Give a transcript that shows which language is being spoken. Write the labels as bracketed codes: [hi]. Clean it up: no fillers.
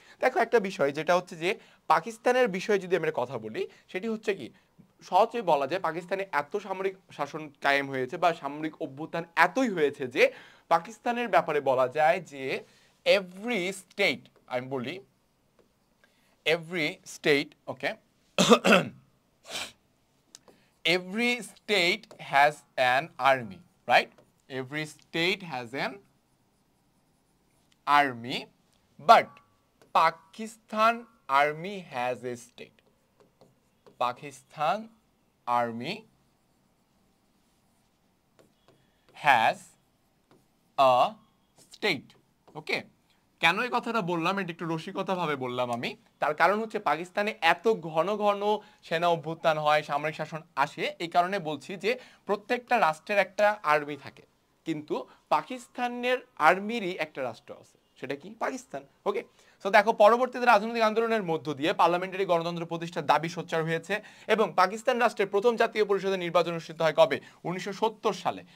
[bn] দেখো একটা বিষয় যেটা হচ্ছে যে পাকিস্তানের বিষয়ে যদি আমরা কথা বলি, সেটি হচ্ছে কি সহজে বলা যায় পাকিস্তানে এত সামরিক শাসন কায়েম হয়েছে বা সামরিক অভ্যুত্থান এতই হয়েছে যে পাকিস্তানের ব্যাপারে বলা যায় যে এভরি স্টেট, আমি বলি every state, okay, [en] every state has an army, right? Every state has an army, but Pakistan army has a state. Pakistan army has a state. [bn] Okay? কেন এই কথাটা বললাম? এটা একটু রসিকতা ভাবে বললাম আমি। তার কারণ হচ্ছে পাকিস্তানে এত ঘন ঘন সেনা অভ্যুত্থান হয়, সামরিক শাসন আসে, এই কারণে বলছি যে প্রত্যেকটা রাষ্ট্রের একটা আর্মি থাকে, কিন্তু পাকিস্তানের আর্মিরই একটা রাষ্ট্র আছে, সেটা কি? পাকিস্তান। ওকে, তো দেখো পরবর্তীতে রাজনৈতিক আন্দোলনের মধ্য দিয়ে পার্লামেন্টারি গণতন্ত্র প্রতিষ্ঠার দাবি সোচ্চার হয়েছে এবং পাকিস্তান রাষ্ট্রের প্রথম জাতীয় পরিষদের নির্বাচন অনুষ্ঠিত হয় কবে? 1970 সালে।